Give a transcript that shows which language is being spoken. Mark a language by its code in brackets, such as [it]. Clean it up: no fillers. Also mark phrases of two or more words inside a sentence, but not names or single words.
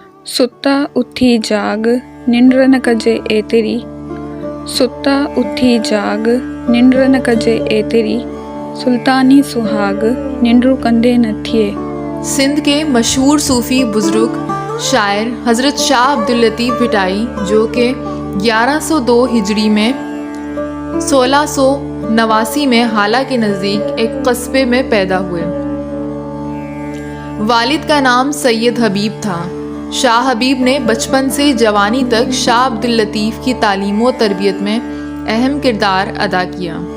[sd] सुत्ता उठी जाग निंड्र न कजे एतेरी, सुत्ता उठी जाग निंड्र न कजे एतेरी, सुल्तानी सुहाग निंड्रू कंदे न थिए। [ur] سندھ کے مشہور صوفی بزرگ شاعر حضرت شاہ عبداللطیف بھٹائی, جو کہ 1102 ہجری میں 1689 میں ہالا کے نزدیک ایک قصبے میں پیدا ہوئے. والد کا نام سید حبیب تھا. شاہ حبیب نے بچپن سے جوانی تک شاہ عبداللطیف کی تعلیم و تربیت میں اہم کردار ادا کیا.